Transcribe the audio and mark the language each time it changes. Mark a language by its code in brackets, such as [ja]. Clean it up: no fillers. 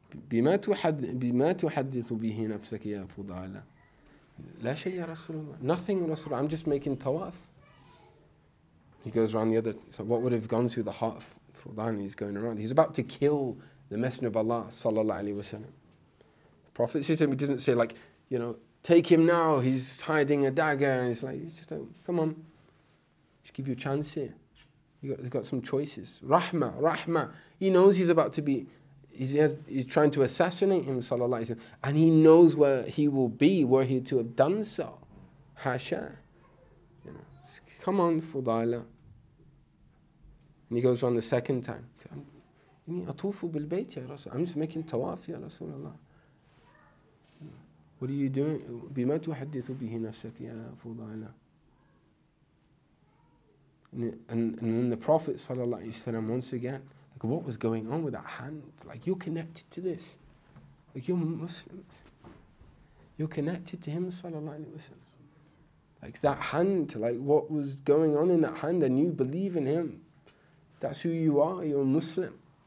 [ar] بما تحدث به نفسك يا فضالة. لا شيء يا رسول الله. [en] Nothing, Rasulullah. I'm just making tawaf. He goes around the other. So what would have gone through the heart of Fudala? He's going around. He's about to kill the Messenger of Allah sallallahu alaihi wasallam. The Prophet doesn't say like, take him now. He's hiding a dagger, and he's just like, come on, just give you a chance here. You've got some choices. Rahma. He knows he's about to be. He's trying to assassinate him, sallallahu alaihi wasallam, and he knows where he will be, were he to have done so. Hasha. Come on, Fudala. And he goes on the second time. I'm just making tawaf, ya Rasulullah. What are you doing? [ar] بما تحدث به نفسك يا فضالة. [en] And then the Prophet sallallahu alaihi wasallam once again, like, what was going on with that hand? Like, you're connected to this. Like, you're Muslims. You're connected to him sallallahu alaihi wasallam. Like that hand, like what was going on in that hand, and you believe in him. That's who you are. You're a Muslim.